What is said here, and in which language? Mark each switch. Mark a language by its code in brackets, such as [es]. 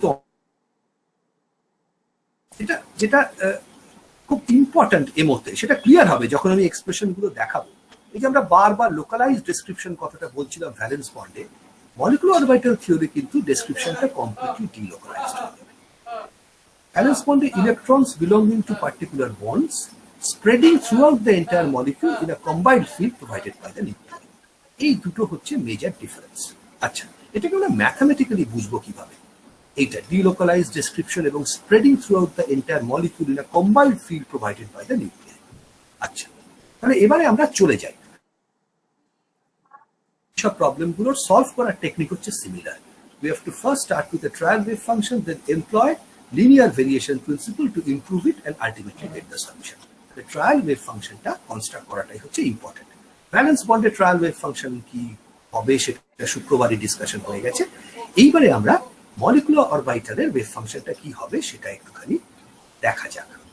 [bn] তো যেটা খুব ইম্পর্টেন্ট এমোতে, সেটা ক্লিয়ার হবে যখন আমি এক্সপ্রেশন গুলো দেখাবো। এই যে আমরা বারবার লোকালাইজ ডেসক্রিপশন কথাটা বলছিলাম ভ্যালেন্স বন্ডে, মলিকুলার অরবিটাল থিওরি কিন্তু ডেসক্রিপশনটা কমপ্লিটলি ডিলোকালাইজড হয়ে যাবে। [en] Valence বন্ডে electrons belonging to particular bonds spreading throughout the entire molecule in a combined field provided by the nuclei. [bn] এই দুটো হচ্ছে মেজর ডিফারেন্স। আচ্ছা, এটাকে আমরা ম্যাথমেটিক্যালি বুঝবো কিভাবে? এইটা ডিলোকালাইজড ডেসক্রিপশন এবং [en] Spreading throughout the entire molecule in a combined field provided by the nuclei. [bn] আচ্ছা, তাহলে এবারে আমরা চলে যাই। সব প্রবলেমগুলোর সলভ করার টেকনিক হচ্ছে similar. [en] We have to first start with a trial wave function, then employ linear variation principle to improve it and ultimately get the solution. The trial wave [bn] ফাংশনটা কনস্ট্রাক্ট করাটাই হচ্ছে ইম্পর্টেন্ট। ভ্যালেন্স বন্ডের trial wave function কি হবে সেটা শুক্রবারই discussion হয়ে গেছে। এইবারে আমরা মলিকুলার অরবিটালের ওয়েভ ফাংশনটা কি হবে সেটা একটুখানি দেখা যাক।